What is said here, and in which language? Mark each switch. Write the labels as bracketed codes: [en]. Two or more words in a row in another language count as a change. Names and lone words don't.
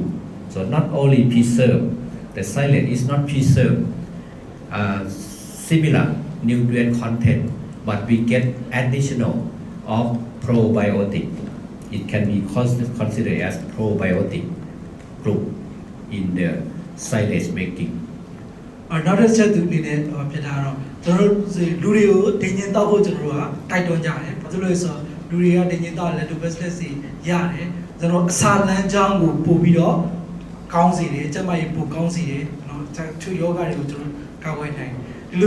[en] So not only preserve, the silage is not preserve similar nutrient content, but we get additional of probiotic. It can be considered as probiotic group in the silage making. [my] နောက်တစ်ချက်သူအနေနဲ့ဖြစ်တာတော့ကျွန်တော်တို့လူတွေကိုဒိန်ညင်တောက်ဖို့ကျွန်တော်တို့ကတိုက်တွန်းကြတယ်။ဘာလို့လဲဆိုတော့လူတွေကဒိန်ညင်တောက်လည်း business တွေရတယ်။ကျွန်တော်အစာလမ်းကြောင်းကိုပို့ပြီးတော့ကောင်းစေတယ်။ကျန်းမာရေးပိုကောင်းစေတယ်။နော်။သူယောဂတွေကိုကျွန်တော်ကာကွယ်နိုင်တယ်။ဒီလို